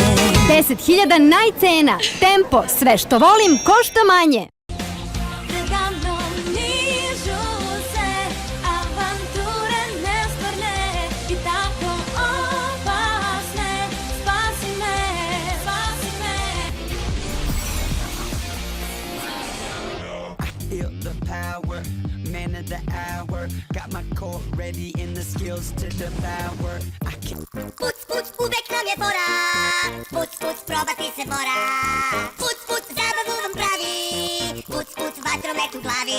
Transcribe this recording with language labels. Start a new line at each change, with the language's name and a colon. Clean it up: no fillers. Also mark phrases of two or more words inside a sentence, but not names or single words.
Serbian: 10.000 najcena. Tempo, sve što volim košta manje. Predamnom nižu se avanture nestvarne i tako opasne. Spasi me, spasi me.
English: Feel the power, man of the hour. Got my core ready and the skills to devour. I can...
Serbian: Puc, puc, uvek nam je fora. Puc, puc, probati se mora. Puc, puc, zabavu vam pravi. Puc, puc, vatromet u glavi.